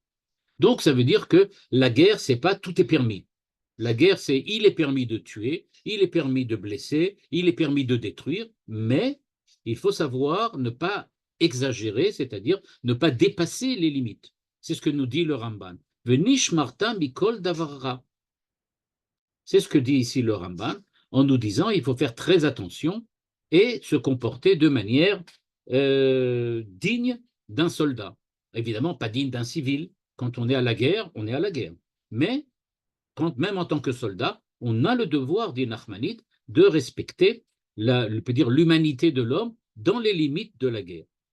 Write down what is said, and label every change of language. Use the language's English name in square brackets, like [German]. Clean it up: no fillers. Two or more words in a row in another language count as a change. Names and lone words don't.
[French] Donc ça veut dire que la guerre, c'est pas tout est permis. La guerre, c'est il est permis de tuer, il est permis de blesser, il est permis de détruire, mais il faut savoir ne pas exagérer, c'est-à-dire ne pas dépasser les limites. C'est ce que nous dit le Ramban. [Hebrew] ונשמרת מכל דבר רע. [French] C'est ce que dit ici le Ramban en nous disant il faut faire très attention et se comporter de manière digne d'un soldat. Évidemment, pas digne d'un civil. Quand on est à la guerre, on est à la guerre. Mais même en tant que soldat, on a le devoir, dit Nachmanide, de respecter l'humanité de l'homme dans les limites de la guerre.